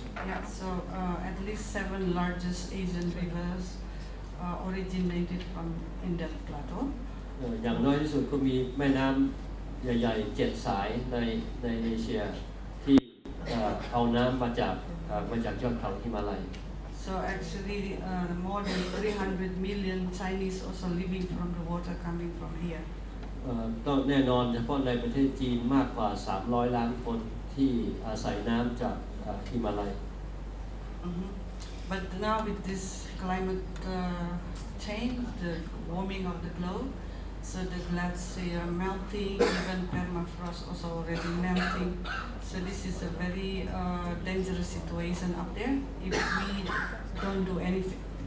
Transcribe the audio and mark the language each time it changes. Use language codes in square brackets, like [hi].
[en] Yeah, so at least 7 largest Asian rivers originated from in that plateau. [th] อย่างน้อยที่สุดก็มีแม่น้ำใหญ่ๆ7 สายในเอเชียที่เอาน้ำมาจากยอดเขาหิมาลัย [en] So actually, more than 300 million Chinese also living from the water coming from here. [th] ต้องแน่นอนเฉพาะในประเทศจีนมากกว่า300 ล้านคนที่อาศัยน้ำจากหิมาลัย [en] But now with this climate change, the warming of the globe, so the glacier melting, even permafrost also already melting. So this is a very dangerous situation up there if we don't do anything.